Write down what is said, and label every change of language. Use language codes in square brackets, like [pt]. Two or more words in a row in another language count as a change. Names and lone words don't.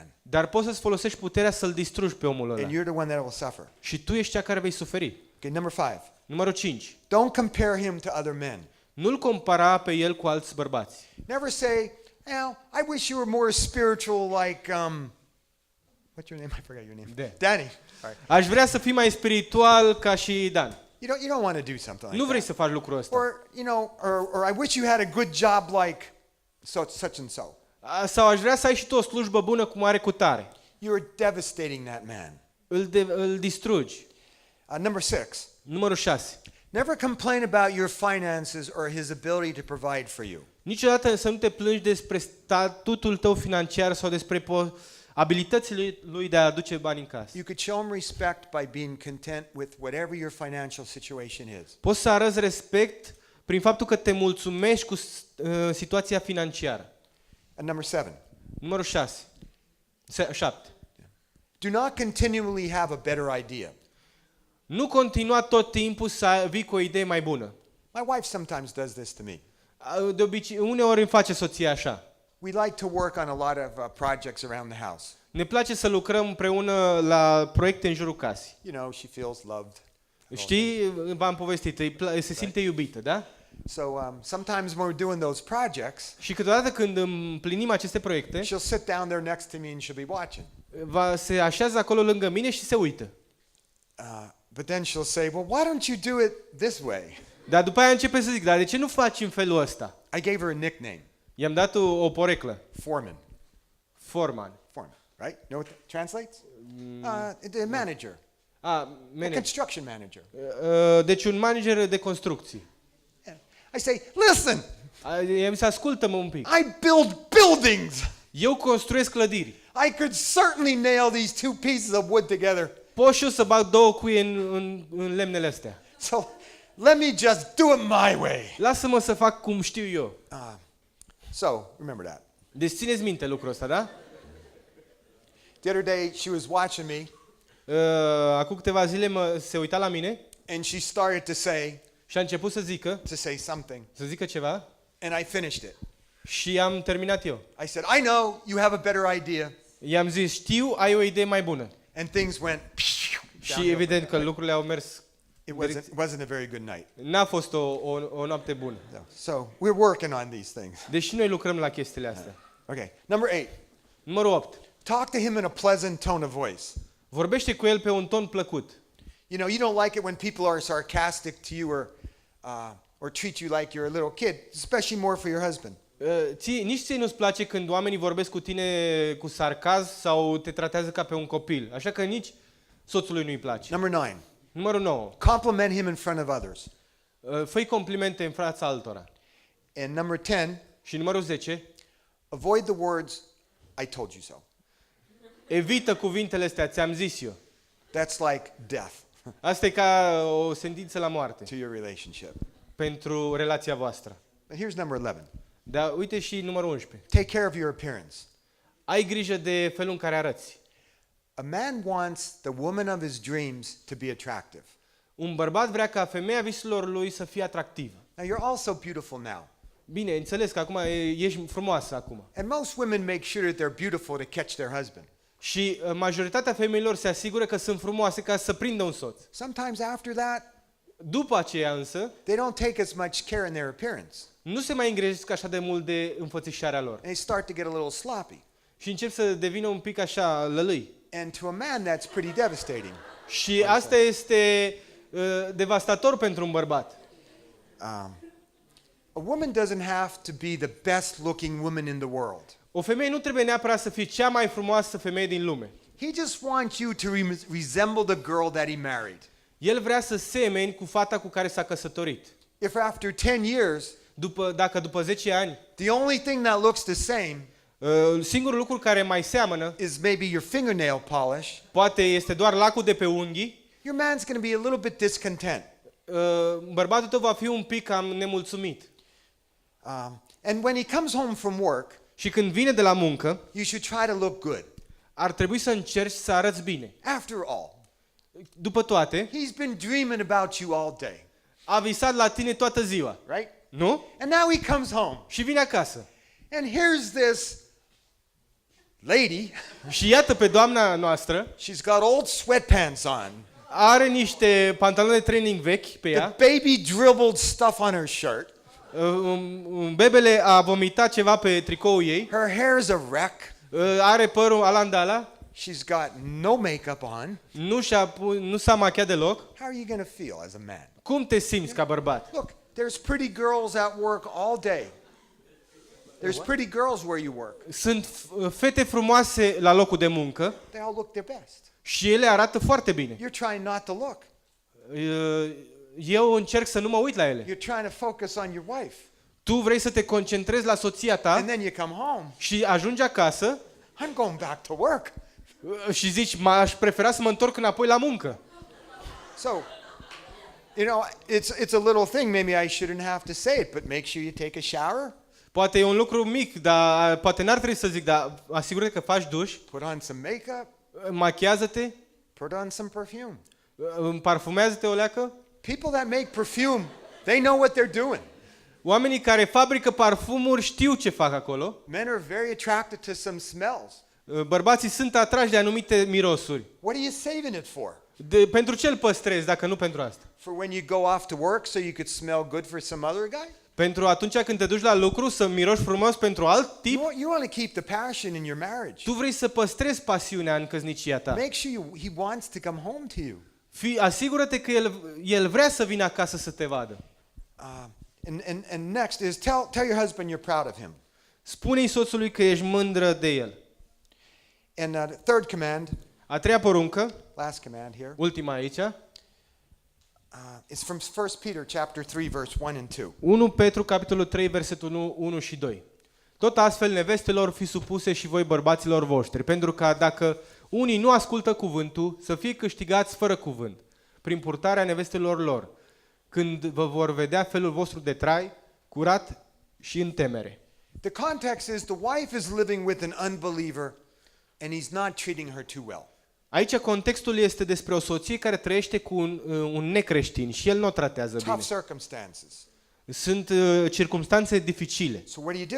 [ro] Dar poți să-ți folosești puterea să-l distrugi pe omul ăla. [en] And you're the one that will suffer. [ro] Și tu ești cea care vei suferi. [en] Okay, number 5. [ro] Numărul 5. [en] Don't compare him to other men. [ro] Nu-l compara pe el cu alți bărbați. [en] Never say, I wish you were more spiritual like, what's your name? I forgot your name. Dan. Danny. All right. [ro] Aș vrea să fii mai spiritual ca și Dan. [en] You don't want to do something like [ro] Nu vrei [en] that. [ro] să faci lucrul ăsta. [en] Or I wish you had a good job like such and so. [ro] Sau aș vrea să ai și tu o slujbă bună cum are cu tare. [en] You're devastating that man. [ro] Îl distrugi. [en] Number 6. [ro] Numărul 6. [en] Never complain about your finances or his ability to provide for you. [ro] Niciodată să nu te plângi despre statutul tău financiar sau despre abilitățile lui de a aduce bani în casă. [en] You could show him respect by being content with whatever your financial situation is. [ro] Poți să arăți respect prin faptul că te mulțumești cu situația financiară. [en] And number 7. [ro] Numărul 6. 7. [en] Do not continually have a better idea. [ro] Nu continua tot timpul să vii cu o idee mai bună. [en] My wife sometimes does this to me. [ro] De obicei, uneori îmi face soția așa. [en] We like to work on a lot of projects around the house. [ro] Ne place să lucrăm împreună la proiecte în jurul casei. [en] She feels loved. [ro] Știi, v-am povestit, se simte iubită, da? [en] So sometimes when we're doing those projects, [ro] Și câteodată când împlinim aceste proiecte, [en] she'll sit down there next to me and she'll be watching. [ro] se așează acolo lângă mine și se uită. [en] But then she'll say, well, why don't you do it this way? [ro] Dar după aia începe să zic, dar de ce nu faci în felul ăsta? [en] I gave her a nickname. [ro] I-am dat o poreclă. [en] Foreman. [ro] Foreman. [en] Right? Know what that translates? The manager. A [ro] Manager. [en] construction manager. [ro] Deci un manager de construcții. [en] I say, listen, [ro] I-am să ascultă-mă un pic. [en] I build buildings. [ro] Eu construiesc clădiri. [en] I could certainly nail these two pieces of wood together. [ro] Pot și eu să bag două cuie în lemnele astea. [en] So let me just do it my way. [ro] Lasă-mă să fac cum știu eu. [en] So remember that. [ro] Deci țineți minte lucrul ăsta, da? [en] The other day she was watching me [ro] Acum câteva zile se uita la mine [en] and she started to [ro] și a început să [en] say something. [ro] să zică ceva [en] And I finished it. [ro] și am terminat eu. [en] I said, I know you have a better idea. [ro] I-am zis, știu, ai o idee mai bună. [en] And things went [ro] Și evident că lucrurile au mers. [en] It wasn't a very good night. [ro] N-a fost o noapte bună. [en] So we're working on these things. [ro] Deși noi lucrăm la chestiile astea. [en] Okay. Number 8. [ro] Numărul 8. [en] Talk to him in a pleasant tone of voice. [ro] Vorbește cu el pe un ton plăcut. [en] You don't like it when people are sarcastic to you or treat you like you're a little kid, especially more for your husband. [ro] Nici ție nu-ți place când oamenii vorbesc cu tine cu sarcasm sau te tratează ca pe un copil. Așa că nici soțului nu-i place. [en] Number 9. [ro] Numărul 9. [en] Compliment him in front of others. [ro] Fă-i complimente în fața altora. [en] And number 10. [ro] Și numărul 10. [en] Avoid the words, I told you so. [ro] Evită cuvintele astea, ți-am zis eu. [en] That's like death [ro] Asta e ca o sentință la moarte [en] to your relationship. [ro] pentru relația voastră. [en] But here's number 11. [ro] Dar uite și numărul 11. [en] Take care of your appearance. [ro] Ai grijă de felul în care arăți. [en] A man wants the woman of his dreams to be attractive. [ro] Un bărbat vrea ca femeia visurilor lui să fie atractivă. [en] Now you're also beautiful now. [ro] Bine, înțeles că acum ești frumoasă acum. [en] And most women make sure that they're beautiful to catch their husband. [ro] Și majoritatea femeilor se asigură că sunt frumoase ca să prindă un soț. [en] Sometimes after that, [ro] După aceea însă, [en] they don't take as much care in their appearance. [ro] nu se mai îngrijesc așa de mult de înfățișarea lor. [en] And they start to get a little sloppy. [ro] Și încep să devină un pic așa lălâi. [en] And to a man, that's pretty devastating. [ro] Și asta este devastator pentru un bărbat. [en] A woman doesn't have to be the best looking woman in the world. [ro] O femeie nu trebuie neapărat să fie cea mai frumoasă femeie din lume. [en] He just wants you to resemble the girl that he married. [ro] El vrea să semeni cu fata cu care s-a căsătorit. [en] If after 10 years, [ro] Dacă după 10 ani, [en] the only thing that looks the same [ro] singurul lucru care mai seamănă, [en] is maybe your fingernail polish, [ro] poate este doar lacul de pe unghii, [en] your man's going to be a little bit discontent. [ro] bărbatul tău va fi un pic cam nemulțumit. [en] And when he comes home from work, [ro] Și când vine de la muncă, [en] you should try to look good. [ro] ar trebui să încerci să arăți bine. [en] After all, [ro] După toate, [en] he's been dreaming about you all day, [ro] a visat la tine toată ziua, [en] right? [ro] nu? [en] And now he comes home, [ro] Și vine acasă. [en] and here's this lady. [ro] Și iată pe doamna noastră, [en] She's got old sweatpants on, [ro] are niște pantaloni de training vechi pe [en] the [ro] ea, [en] baby dribbled stuff on her shirt, [ro] bebele a vomitat ceva pe tricoul ei, [en] her hair's a wreck, [ro] are părul alandala, [en] she's got no makeup on. [ro] nu s-a machiat deloc. [en] How are you going to feel as a man? [ro] Cum te simți ca bărbat? [en] Look, there's pretty girls at work all day. There's pretty girls where you work. [ro] Sunt fete frumoase la locul de muncă [en] They all look their best. [ro] și ele arată foarte bine. [en] You're trying not to look. [ro] Eu încerc să nu mă uit la ele. [en] You're trying to focus on your wife. [ro] Tu vrei să te concentrezi la soția ta [en] And then you come home. [ro] și ajungi acasă [en] I'm going back to work. [ro] și zici, aș prefera să mă întorc înapoi la muncă. [en] So, you know, it's a little thing. Maybe I shouldn't have to say it, but make sure you take a shower. [ro] Poate e un lucru mic, dar poate n-ar trebui să zic, dar asigură-te că faci duș, [en] Put on some makeup. [ro] machiază-te, [en] Put on some perfume. [ro] parfumează-te o leacă. [en] People that make perfume, they know what they're doing. [ro] Oamenii care fabrică parfumuri știu ce fac acolo. [en] Men are very attracted to some smells. [ro] Bărbații sunt atrași de anumite mirosuri. [en] What are you saving it for? [ro] Pentru ce îl păstrezi dacă nu pentru asta? [en] For when you go off to work so you could smell good for some other guy? [ro] Pentru atunci când te duci la lucru să miroși frumos pentru alt tip? [en] You want to keep the passion in your marriage. [ro] Tu vrei să păstrezi pasiunea în căsnicia ta. [en] Make sure he wants to come home to you. [ro] Asigură-te că el vrea să vină acasă să te vadă. [en] And next is tell your husband you're proud of him. [ro] Spune-i soțului că ești mândră de el. [en] And the third command, [ro] A treia poruncă, [en] last command here, [ro] ultima aici, [en] is from 1 Peter chapter 3 verse 1 and 2. [ro] 1 Petru capitolul 3 versetul 1 și 2. Tot astfel nevestelor fi supuse și voi bărbaților voștri, pentru că dacă unii nu ascultă cuvântul, să fie câștigați fără cuvânt, prin purtarea nevestelor lor, când vă vor vedea felul vostru de trai, curat și în temere. [en] The context is the wife is living with an unbeliever and he's not treating her too well. [ro] Aici contextul este despre o soție care trăiește cu un necreștin și el nu o tratează bine. [en] Tough circumstances. [ro] Sunt circumstanțe dificile. [en] So what do?